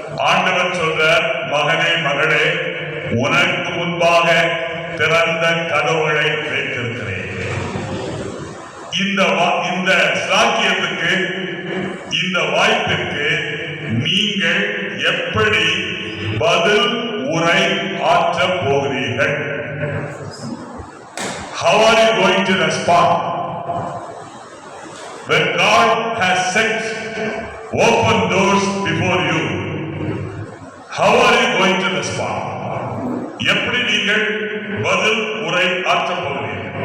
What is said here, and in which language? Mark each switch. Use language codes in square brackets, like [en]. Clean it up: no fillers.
[ta] ஆண்டவர் சொல்றார், மகனே மகளே, உனக்கு முன்பாக திறந்த கதவுகளை வைத்திருக்கிறேன். இந்த சாக்கியத்துக்கு, இந்த வாய்ப்பிற்கு நீங்கள் எப்படி பதில் உரை ஆற்றப் போகிறீர்கள்? [en] How are you going to respond when God has set open doors before you? How are you going to respond? [ta] எப்படி நீங்கள் பதில் உரை ஆற்றப் போகிறீர்கள்?